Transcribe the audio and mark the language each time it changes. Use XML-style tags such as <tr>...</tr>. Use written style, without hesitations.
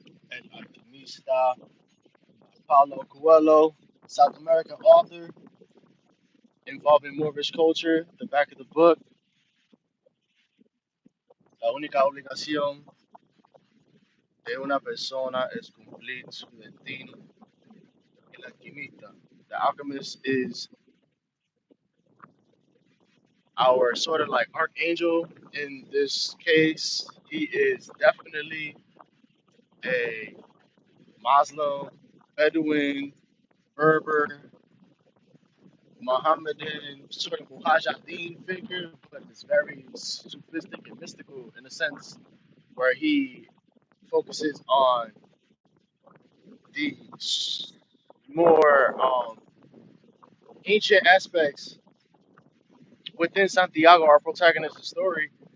<en>El Alchemista, Paulo Coelho, South American author involving moorish culture. The back of the book,</en> <es>la única obligación de una persona es cumplir su destino.</es> <en>El alquimista, the alchemist, is our sort of like archangel in this case. He is definitely a Muslim, Bedouin, Berber, Mohammedan sort of Mujahideen figure, but it's very sophisticated and mystical in a sense where he focuses on the more ancient aspects within Santiago, our protagonist's story.</en>